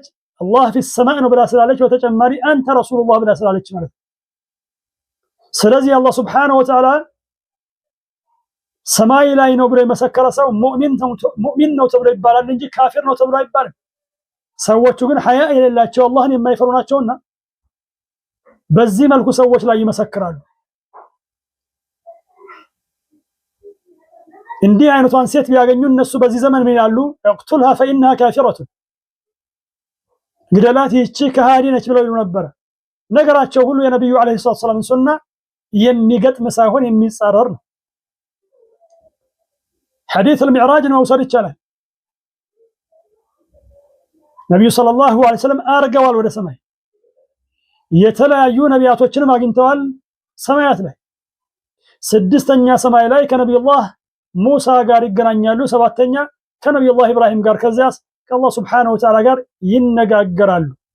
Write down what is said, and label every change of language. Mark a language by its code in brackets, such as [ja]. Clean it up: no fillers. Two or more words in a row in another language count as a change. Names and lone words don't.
[am] አላህ [ar] في السماء [am] ነው ብላ ስላለች፣ በተጨማሪ አንተ ረሱሉላህ ብላ ስላለች ማለት። ስለዚህ አላህ [ar] سبحانه وتعالى [am] ሰማይ ላይ ነው ብሎ የመሰከረ ሰው ሙእሚን ነው ተብሎ ይባላል እንጂ ካፊር ነው ተብሎ አይባልም። ሰዎቹ ግን ሐያ የሌላቸው አላህን የማይፈሩ ናቸውና በዚህ መልኩ ሰዎች ላይ ይመሰክራሉ። እንዲህ አይነቷን ሴት ቢያገኙ እነሱ በዚህ ዘመን ምን ይላሉ? [ar] اقتلها فإنها كافرة [am] ግደላት ይህች ከሃዲ ነች ብለው ይሉ ነበር። ነገራቸው ሁሉ የነብዩ [ar] عليه السلام [am] ሱና የሚገጥም ሳይሆን የሚጻረር ነው። [ar] حديث المعراج الموصل [am] ይቻላል። ነብዩ [ar] صلى الله عليه وسلم [am] አርገዋል ወደ ሰማይ። የተለያዩ ነቢያቶችንም አግኝተዋል ሰማያት ላይ። ስድስተኛ ሰማይ ላይ ከነብዩላህ ሙሳ ጋር ይገናኛሉ። ሰባተኛ ከነብዩላህ ኢብራሂም ጋር፣ ከዚያስ ከአላህ [ar] سبحانه وتعالى [am] ጋር ይነጋገራሉ፣